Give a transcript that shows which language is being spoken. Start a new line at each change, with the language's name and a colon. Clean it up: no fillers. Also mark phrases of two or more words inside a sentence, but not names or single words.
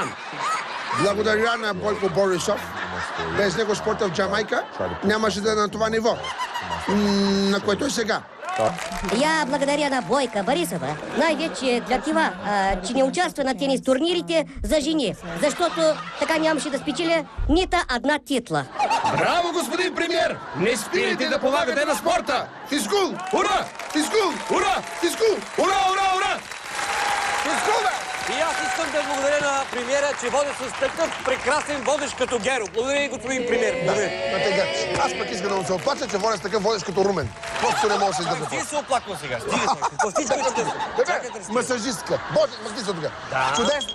Bulgarian: Благодаря на Бойко Борисов. Без него спорта в Джамайка нямаше да е на това ниво, на което е сега. Я благодаря на Бойка Борисова, най-вече для това, че не участва на тенис турнирите за жени, защото така нямаше да спечеля нито една титла. Браво, господин премиер! Не спирайте да помагате на спорта! Физкул! Ура! Физкул! Ура! Физкул! Ура, ура, ура! Физкул, бе! И аз искам да благодаря на премиера, че води с такъв прекрасен водещ като Геро. Благодаря и господин премиер. Да, аз пък искам да му се оплача, че води с такъв водещ като Румен. Просто не мога да се издържа. Ти се оплаква сега. Стига се. Какво всичко е чудесно? Масажистка. Боже, махни се тук. Чудесно.